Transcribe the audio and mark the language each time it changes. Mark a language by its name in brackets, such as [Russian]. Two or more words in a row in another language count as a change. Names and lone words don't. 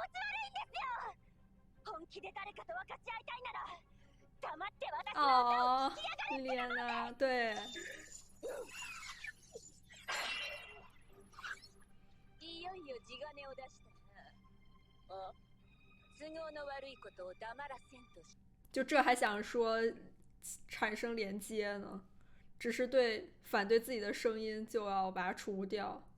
[Japanese] 本気で誰かと分かち合いたいなら黙って私の歌を聴きやがれってなので。 [Chinese] 对。 [Japanese] いよいよ地金を出したな。あ、都合の悪いことを黙らせんとし。 [Chinese] 就这还想说产生连接呢，只是反对自己的声音就要把它除掉。